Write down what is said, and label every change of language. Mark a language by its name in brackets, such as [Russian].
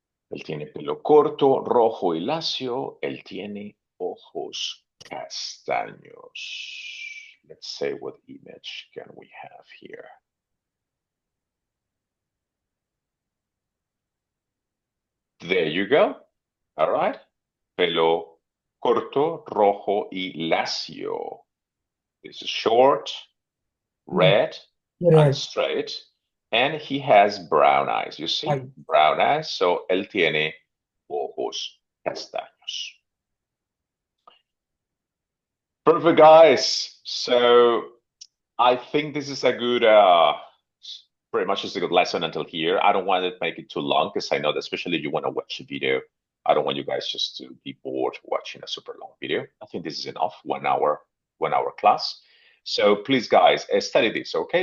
[Spanish] Él tiene pelo corto, rojo y lacio. Él tiene ojos castaños. [English] Let's say what image can we have here. There you go. All right. [Spanish] Pelo corto, rojo y lacio. [English] This is short, red, and Red. straight. And he has brown eyes. You see? Ay. Brown eyes. [Spanish] So él tiene ojos castaños. [English] Perfect, guys. So I think this is a good, pretty much just a good lesson until here. I don't want to make it too long because I know that especially if you want to watch a video, I don't want you guys just to be bored watching a super long video. I think this is enough, 1 hour class. So please, guys, study this, okay?